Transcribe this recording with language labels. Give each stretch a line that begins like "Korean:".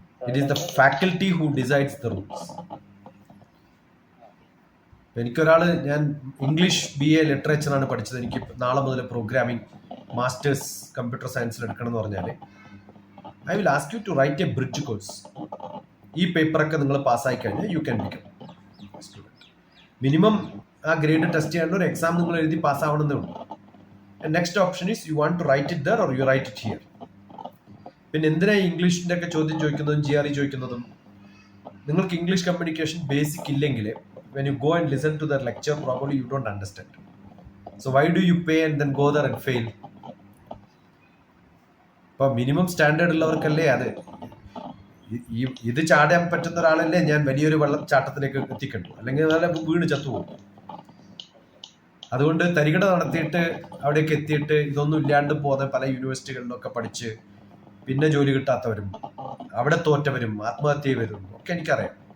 English: It is the faculty who decides the rules.
Malayalam: എനിക്കൊരാൾ, ഞാൻ English BA ലിറ്ററേച്ചറാണ് പഠിച്ചത്, എനിക്ക് നാളെ മുതൽ പ്രോഗ്രാമിംഗ് മാസ്റ്റേഴ്സ് കമ്പ്യൂട്ടർ സയൻസിൽ എടുക്കണം എന്ന് പറഞ്ഞാൽ
English: I will ask you to write a bridge course.
Malayalam: ഈ പേപ്പറൊക്കെ നിങ്ങൾ പാസ്സായി കഴിഞ്ഞാൽ
English: You can become student.
Malayalam: Minimum ആ ഗ്രേഡ് ടെസ്റ്റ് ചെയ്യാനുള്ള ഒരു എക്സാം നിങ്ങൾ എഴുതി പാസ്സാവണമെന്നേ ഉള്ളൂ.
English: Next option is you want to write it there or you write it here.
Malayalam: പിന്നെ എന്തിനാ ഇംഗ്ലീഷിൻ്റെ ഒക്കെ ചോദ്യം ചോദിക്കുന്നതും GRE ചോദിക്കുന്നതും? നിങ്ങൾക്ക് ഇംഗ്ലീഷ് കമ്മ്യൂണിക്കേഷൻ ബേസിക് ഇല്ലെങ്കിൽ
English: when you go and listen to the lecture, probably you don't understand. So why do you pay and then go there and fail?
Malayalam: ഇപ്പോൾ minimum standard ഉള്ളവർക്കല്ലേ അത്. ഇത് ചാടാൻ പറ്റുന്ന ഒരാളല്ലേ ഞാൻ വലിയൊരു വെള്ളച്ചാട്ടത്തിലേക്ക് എത്തിക്കണ്ടു, അല്ലെങ്കിൽ നല്ല വീണ് ചത്തുപോകും. അതുകൊണ്ട് തരികട നടത്തിയിട്ട് അവിടേക്ക് എത്തിയിട്ട് ഇതൊന്നും ഇല്ലാണ്ട് പോകുന്ന പല യൂണിവേഴ്സിറ്റികളിലൊക്കെ പഠിച്ച് പിന്നെ ജോലി കിട്ടാത്തവരും അവിടെ തോറ്റവരും ആത്മഹത്യ ചെയ്തവരും ഒക്കെ എനിക്കറിയാം.